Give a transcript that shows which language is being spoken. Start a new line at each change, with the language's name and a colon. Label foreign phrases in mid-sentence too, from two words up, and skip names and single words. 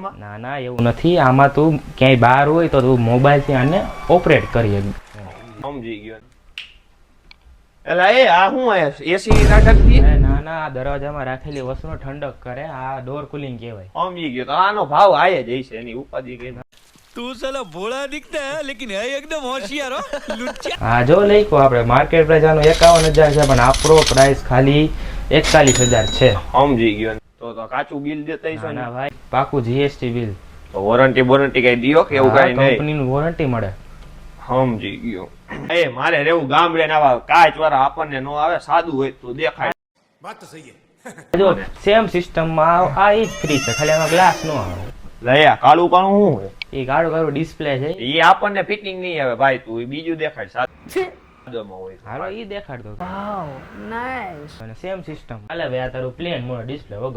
Gujarati: ના ના એવું નથી, આમાં તું ક્યાંય બહાર હોય તો તું મોબાઈલ થી આને ઓપરેટ કરી શકે. સમજી ગયો. એલા એ આ શું એસી નાટકતી? ના ના, આ દરવાજામાં રાખેલી વસ્તુનો ઠંડક કરે, આ
English: door cooling
Gujarati: કહેવાય. સમજી ગયો. તો આનો ભાવ આયે જ હશે, એની ઉપાધિ કઈ ના.
Hindi: तू साला भोला दिखता है लेकिन है एकदम होशियार हो लुच्चा.
Gujarati: હા જો લઈકો આપણે
English: market price
Gujarati: આનો 51,000 છે, પણ આપણો પ્રાઇસ ખાલી 41,000 છે. સમજી ગયો. તો કાચું બિલ દેતા હશો ને? ના ભાઈ, પાકું જીએસટી બિલ. તો વોરંટી કઈ દિયો કે એવું કઈ નહીં? કંપનીનું વોરંટી મળે. સમજી ગયો. એ મારે રેવું ગામડે ને આવા કાચ વાળા આપણને નો આવે, સાદું હોય તો દેખાય.
Hindi: बात तो सही है.
Gujarati: જો
English: same system
Gujarati: માં આ ઈ જ ફ્રી છે, ખાલી આમાં ગ્લાસ નો આવે. લયા કાળું કાળું શું હોય? એ ગાડું ગાડું ડિસ્પ્લે છે, એ આપણને ફિટિંગ નહીં આવે ભાઈ, તું બીજું દેખાડ સાદુમાં હોય. હાલો ઈ દેખાડ દો.
English: wow nice.
Gujarati: અને
English: same system
Gujarati: હાલે ભાઈ, આ તારું
English: plain mode
Gujarati: ડિસ્પ્લે વગર.